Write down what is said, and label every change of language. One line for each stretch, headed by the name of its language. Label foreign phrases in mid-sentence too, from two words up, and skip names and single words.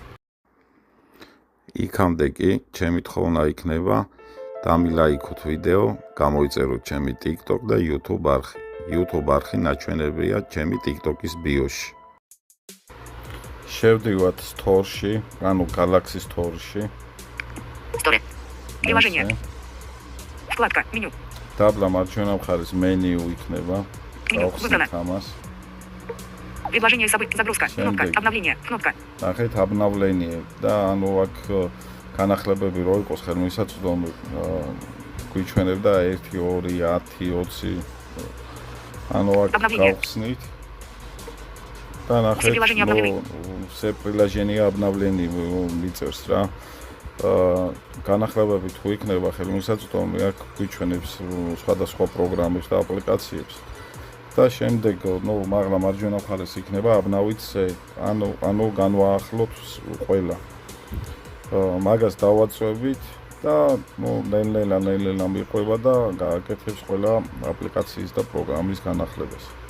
Georgian: იქამდე კი ჩემი თხოვნა იქნება დამილაიქოთ ვიდეო, გამოიწეროთ ჩემი TikTok და YouTube არხი. YouTube არხი ნაჩვენებია ჩემი TikTok-ის ბიოში. შევდივართ Store-ში, ანუ Galaxy Store-ში. Store.
Russian: Приложение. Вкладка. Меню.
Georgian: Табла მარჯვენა მხარეს მენიუ იქნება. Выбрано. ამას.
Russian: Предложение загрузка. Кнопка. Обновление. Кнопка.
Georgian: ნახეთ აბნავლენიე და ანუ აქ განახლებები რო იყოს ხელმისაწვდომი გვიჩვენებდა 1 2 10 20 ანუ აქ გავხსნით და ნახეთ
Russian: все приложение обновление
Georgian: მიწერს რა განახლებები თუ იქნება ხელმისაწვდომი აქ გვიჩვენებს სხვადასხვა პროგრამებს და აპლიკაციებს და შემდეგ მაღლა მარჯვენა მხარეს იქნება აბნავით ანუ განვაახლოთ ყველა მაგას დავაწვევით და ნელ-ნელა მიყვება და გააკეთებს ყველა აპლიკაციის და პროგრამის განახლებას.